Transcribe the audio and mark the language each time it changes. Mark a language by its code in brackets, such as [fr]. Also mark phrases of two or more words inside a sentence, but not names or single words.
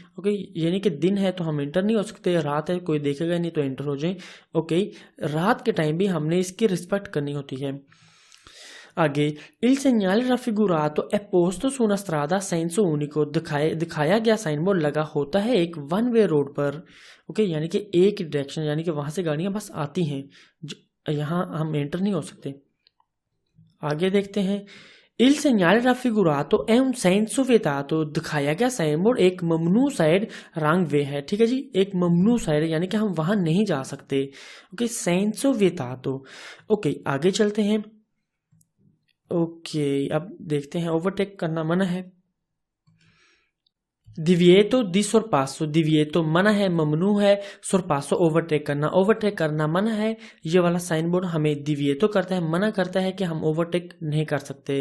[hi] ओके, यानी कि दिन है तो हम एंटर नहीं हो सकते, रात है कोई देखेगा नहीं तो एंटर हो जाए। ओके, रात के टाइम भी हमने इसकी रिस्पेक्ट करनी होती है। [it] आगे il segnale raffigurato è posto su una strada a senso unico, [hi] दिखाया गया [en] sign board [hi] लगा होता है एक [en] one way road [hi] पर। ओके, यानी कि एक डायरेक्शन, यानी कि वहां से गाड़ियां बस आती हैं, यहां हम एंटर नहीं हो सकते। आगे देखते हैं, [it] il segnale raffigurato è un senso vietato, [hi] दिखाया गया [en] sign board [hi] एक ममनू [en] side wrong way [hi] है। ठीक है जी, एक ममनू साइड यानी कि हम वहां नहीं जा सकते। ओके, [it] senso vietato। [hi] ओके, आगे चलते हैं। ओके, अब देखते हैं, ओवरटेक करना मना है। [it] divieto di sorpasso, [hi] दिविएतो मना है, ममनू है, सोरपासो ओवरटेक करना मना है। ये वाला [en] sign board [hi] हमें दिविएतो करता है, मना करता है कि हम ओवरटेक नहीं कर सकते।